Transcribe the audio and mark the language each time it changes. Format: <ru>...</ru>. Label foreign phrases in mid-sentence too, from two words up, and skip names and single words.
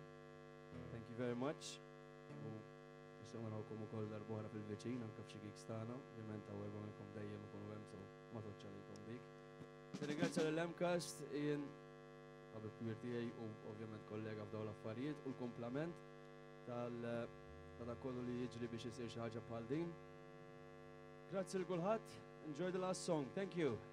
<en>Thank you very much.</en> <mt>U nistgħu narawkom ukoll darb'oħra fil-viċin anke f'xi gigs tagħna. Ovvjament hawn minnkom dejjem ikunu hemm so ma toċċa lilkom dik. Ringrazzja lill-Mcast jien ħabib kbir tiegħi u ovvjament kollega f'dawn l-affarijiet u l-komplament ta' dak kollu li jiġri biex isir xi ħaġa bħal din. Grazzi l kulħadd.</mt> <en>Enjoy the last song. Thank you.</en>